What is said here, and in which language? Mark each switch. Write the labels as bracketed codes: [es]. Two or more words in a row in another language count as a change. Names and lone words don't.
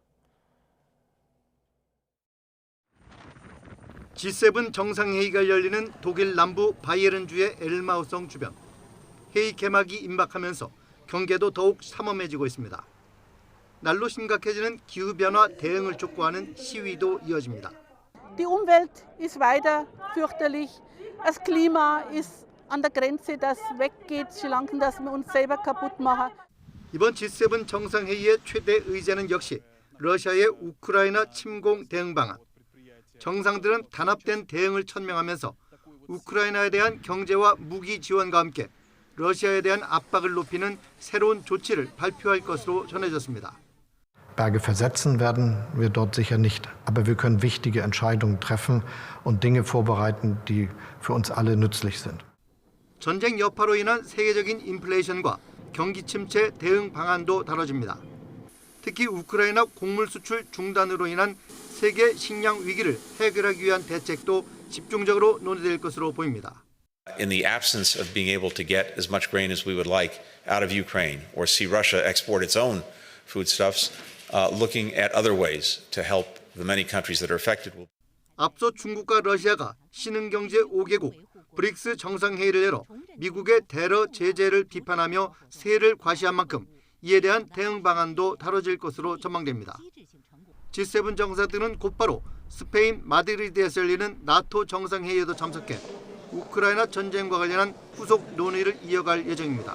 [ko] G7 정상회의가 열리는 독일 남부 바이에른주의 엘마우성 주변. 회의 개막이 임박하면서 경계도 더욱 삼엄해지고 있습니다. 날로 심각해지는 기후변화 대응을 촉구하는 시위도 이어집니다. [de] Die Umwelt ist weiter fürchterlich. Das Klima ist an der Grenze, das weggeht, solange dass wir uns selber kaputt machen. [ko] 이번 G7 정상회의의 최대 의제는 역시 러시아의 우크라이나 침공 대응 방안. 정상들은 단합된 대응을 천명하면서 우크라이나에 대한 경제와 무기 지원과 함께 러시아에 대한 압박을 높이는 새로운 조치를 발표할 것으로 전해졌습니다. [de] Berge versetzen werden wir dort sicher nicht, aber wir können wichtige Entscheidungen treffen und Dinge vorbereiten, die für uns alle nützlich sind. [ko] 전쟁 여파로 인한 세계적인 인플레이션과 경기 침체 대응 방안도 다뤄집니다. 특히 우크라이나 곡물 수출 중단으로 인한 세계 식량 위기를 해결하기 위한 대책도 집중적으로 논의될 것으로 보입니다. [en] In the absence of being able to get as much grain as we would like out of Ukraine or see Russia export its own foodstuffs, looking at other ways to help the many countries that are affected. [ko] 앞서 중국과 러시아가 신흥경제 5개국 브릭스 정상회의를 열어 미국의 테러 제재를 비판하며 세를 과시한 만큼 이에 대한 대응 방안도 다뤄질 것으로 전망됩니다. G7 정상들은 곧바로 스페인 마드리드에서 열리는 나토 정상회의에도 참석해 우크라이나 전쟁과 관련한 후속 논의를 이어갈 예정입니다.